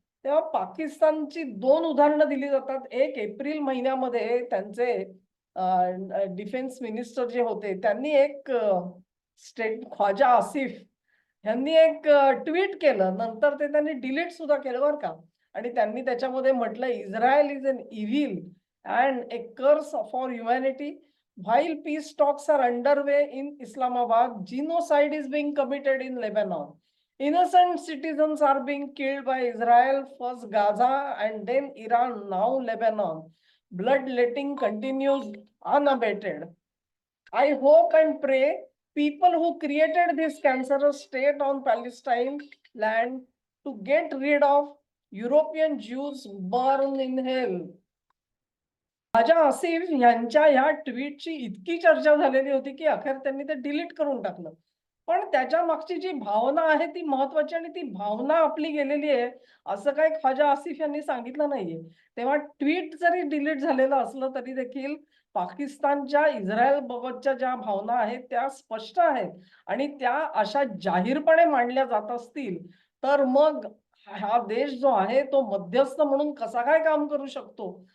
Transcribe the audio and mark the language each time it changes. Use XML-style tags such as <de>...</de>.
<mr>तेव्हा पाकिस्तानची 2 उदाहरणं दिली जातात. एक एप्रिल महिन्यामध्ये त्यांचे डिफेन्स मिनिस्टर जे होते त्यांनी एक स्टेट ख्वाजा आसिफ यांनी एक ट्विट केलं. नंतर ते त्यांनी डिलीट सुद्धा केलं बरं का. आणि त्यांनी त्याच्यामध्ये म्हटलं,</mr> <en>Israel is an evil and a curse for humanity. While peace talks are underway in Islamabad, genocide is being committed in Lebanon. Innocent citizens are being killed by Israel, first Gaza and then Iran, now Lebanon. Bloodletting continues unabated. I hope and pray people who created this cancerous state on Palestine land to get rid of European Jews burn in hell.</en> <mr>Khwaja Asif यांच्या ह्या ट्विटची इतकी चर्चा झालेली होती की अखेर त्यांनी ते डिलीट करून टाकलं. पण त्याच्या मागची जी भावना आहे ती महत्वाची आणि ती भावना आपली गेलेली आहे असं काही ख्वाजा आसिफ यांनी सांगितलं नाहीये. तेव्हा ट्विट जरी डिलीट झालेलं असलं तरी देखील पाकिस्तानच्या इस्रायल बाबतच्या ज्या भावना आहेत त्या स्पष्ट आहेत आणि त्या अशा जाहीरपणे मांडल्या जात असतील तर मग हा देश जो आहे तो मध्यस्थ म्हणून कसा काय काम करू शकतो.</mr>